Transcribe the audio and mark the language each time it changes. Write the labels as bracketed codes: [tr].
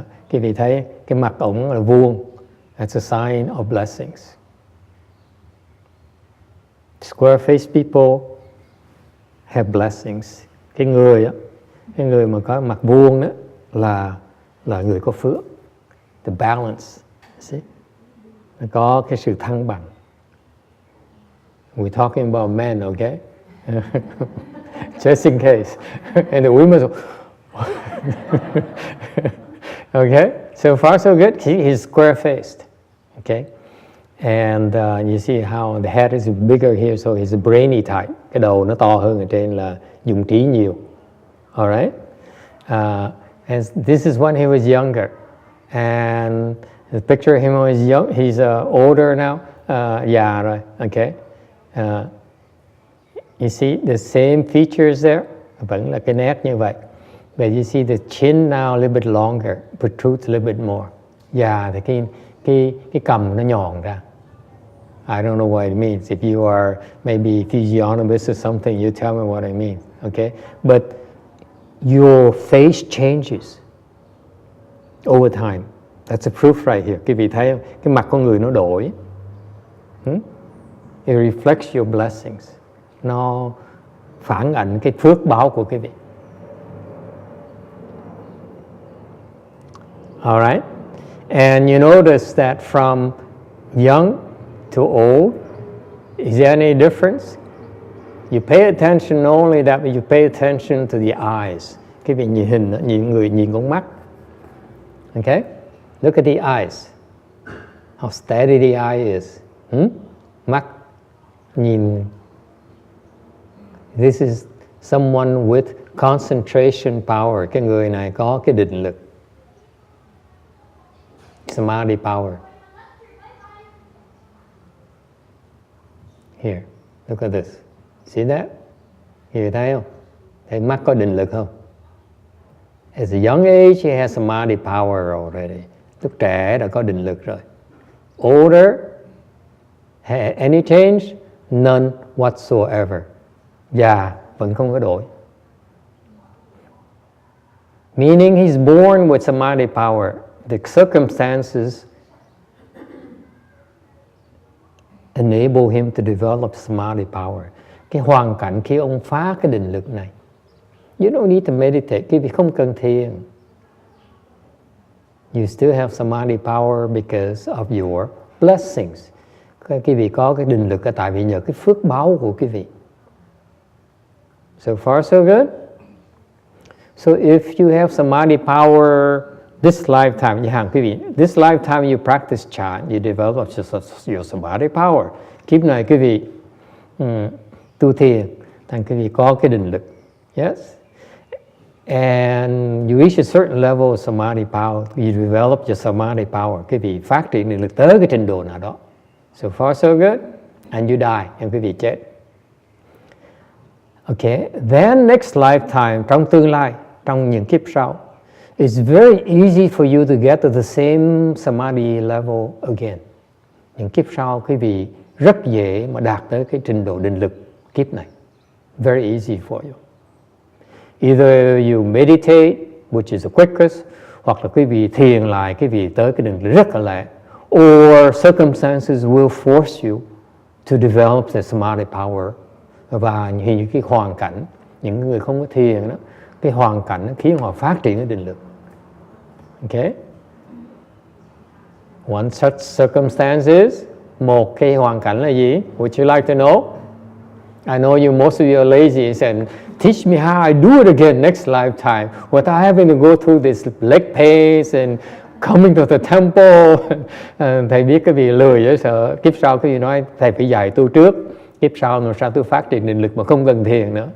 [vi] Quý vị thấy cái mặt ổng là vuông. [en] That's a sign of blessings. Square face people have blessings. [vi] Cái người mà có mặt vuông đó là người có phước. [en] The balance. See? [vi] Có cái sự thăng bằng. [en] We're talking about men, okay? Just in case. And the women. Okay? So far so good. He's square-faced. Okay? And you see how the head is bigger here, so he's a brainy type. [vi] Cái đầu nó to hơn ở trên là dùng trí nhiều. [en] Alright? And this is when he was younger. And the picture of him when he was young, he's older now. [vi] Già rồi. [en] Okay? You see the same features there? [vi] Vẫn là cái nét như vậy. [en] But you see the chin now a little bit longer, protrudes a little bit more. [vi] Già thì cái cằm nó nhòn ra. [en] I don't know what it means. If you are maybe physiognomist or something, you tell me what I mean. Okay? But your face changes over time. That's a proof right here. [vi] Quý vị thấy không? Cái mặt con người nó đổi. [en] It reflects your blessings. [vi] Nó phản ảnh cái phước báo của quý vị. [en] All right? And you notice that from young to old, is there any difference? You pay attention not only that, but you pay attention to the eyes. [vi] Quý vị nhìn người nhìn con mắt. [en] Okay? Look at the eyes. How steady the eye is. [vi] Mắt nhìn. [en] This is someone with concentration power. [vi] Cái người này có cái định lực. [en] Samadhi power. Here, look at this. See that? [vi] Người thấy không? Thấy mắt có định lực không? [en] At a young age, he has samadhi power already. [vi] Lúc trẻ đã có định lực rồi. [en] Older, any change? None whatsoever. [vi] Già vẫn không có đổi. [en] Meaning he's born with samadhi power. The circumstances enable him to develop samadhi power. [vi] Cái hoàn cảnh khi ông phá cái định lực này. [en] You don't need to meditate. [vi] Quý vị không cần thiền. [en] You still have samadhi power because of your blessings. [vi] Quý vị có cái định lực là tại vì nhờ cái phước báo của quý vị. [en] So far so good. So if you have samadhi power this lifetime, [vi] quý vị, [en] this lifetime you practice chant, you develop your samadhi power. [vi] Kiếp này quý vị tu thiền, thành quý vị có cái định lực. [en] Yes. And you reach a certain level of samadhi power, you develop your samadhi power. [vi] Quý vị phát triển định lực tới cái trình độ nào đó. [en] So far so good. And you die, and [vi] quý vị chết. [en] Okay, then next lifetime, [vi] trong tương lai, trong những kiếp sau, [en] it's very easy for you to get to the same samadhi level again. [vi] Những kiếp sau, quý vị rất dễ mà đạt tới cái trình độ định lực kiếp này. [en] Very easy for you. Either you meditate, which is the quickest, [vi] hoặc là quý vị thiền lại, quý vị tới cái định lực rất là lẹ. [en] Or circumstances will force you to develop the samadhi power. [vi] Và những cái hoàn cảnh, những người không có thiền đó, cái hoàn cảnh nó khiến họ phát triển cái định lực. Okay? [en] One such circumstance is, [vi] một cái hoàn cảnh là gì? [en] Would you like to know? I know you, most of you are lazy and said, teach me how I do it again next lifetime without having to go through this leg pains and coming to the temple. [vi] Thầy biết cái vị lười dễ sợ. Kiếp sau cái gì nói thầy phải dạy tôi trước. Kiếp sau làm sao tôi phát triển định lực mà không cần thiền nữa.